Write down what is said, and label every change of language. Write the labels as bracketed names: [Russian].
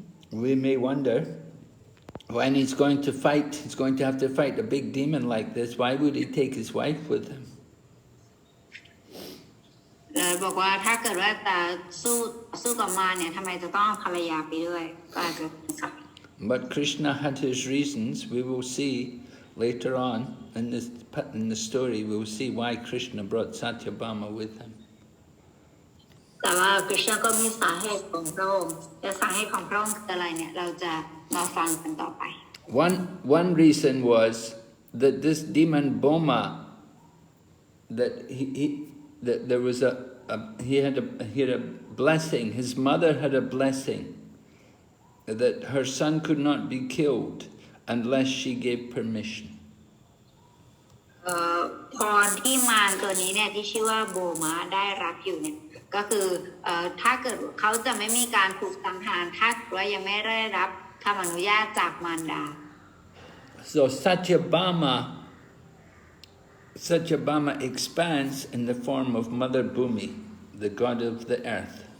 [English] We may wonder, when he's going to fight, he's going to have to fight a big demon like this, why would he take his wife with him? [Thai] บอกว่าถ้าเกิดว่าแต่สู้กับมารเนี่ยทำไมจะต้องเอาภรรยาไปด้วยก็อาจจะสับ [English] But Krishna had his reasons. We will see later on in the story. We will see why Krishna brought Satyabhama with him. [Thai] แต่ว่าคริชนาก็มีสาเหตุของพระองค์และสาเหตุของพระองค์คืออะไรเนี่ยเราจะมาฟังกันต่อไป [English] One reason was that this demon Bhauma, that that there was he had a blessing. His mother had a blessing that her son could not be killed unless she gave permission. [Thai] พรที่มารตัวนี้เนี่ยที่ชื่อว่าโบมาได้รับอยู่เนี่ยก็คือถ้าเกิดเขาจะไม่มีการถูกสังหารถ้าว่ายังไม่ได้รับคำอนุญาตจากมารดา [English] So Satyabhama expands in the form of Mother Bhumi, the god of the earth.